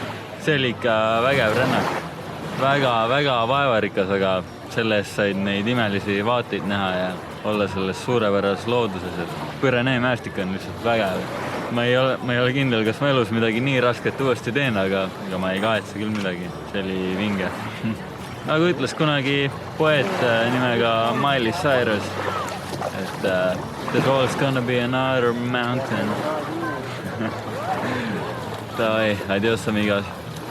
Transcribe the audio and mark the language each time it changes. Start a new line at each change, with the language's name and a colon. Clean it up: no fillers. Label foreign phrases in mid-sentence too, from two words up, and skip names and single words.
Estonian: See oli ikka vägev rännak. Väga vaevarikas, aga selles said neid imelisi vaateid näha ja olla selles suurepärases looduses, et Pürenee mäestik on lihtsalt vägev. Ma ei ole kindel, kas ma elus midagi nii rasket uuesti teen, aga ma ei kahetse küll midagi. See oli vinge. Nagu ütles kunagi poeet nimega Miley Cyrus, et
English: there's always gonna be another mountain.
Russian: Davai,
Spanish: adios amigos.